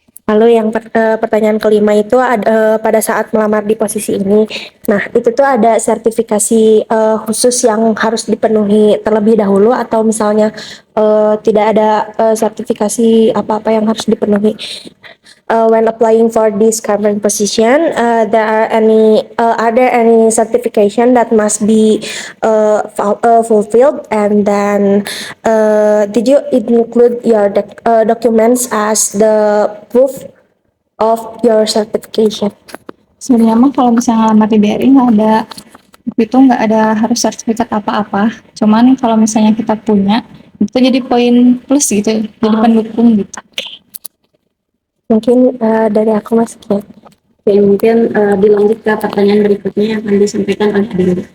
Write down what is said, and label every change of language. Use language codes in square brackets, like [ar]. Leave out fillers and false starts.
[id] Lalu yang pertanyaan kelima itu pada saat melamar di posisi ini. Nah, itu tuh ada sertifikasi khusus yang harus dipenuhi terlebih dahulu atau misalnya tidak ada sertifikasi apa-apa yang harus dipenuhi. [en] When applying for this current position, are there any certification that must be fulfilled, and then did you include your documents as the proof of your certification? [id] Sebenarnya mah kalau misalnya ngelamar di BRI nggak ada itu, nggak ada harus sertifikat apa-apa. Cuman kalau misalnya kita punya itu jadi poin plus gitu, jadi pendukung gitu. Mungkin dari aku Mas sekian. Oke, mungkin dilanjut ke pertanyaan berikutnya yang akan disampaikan oleh Adil.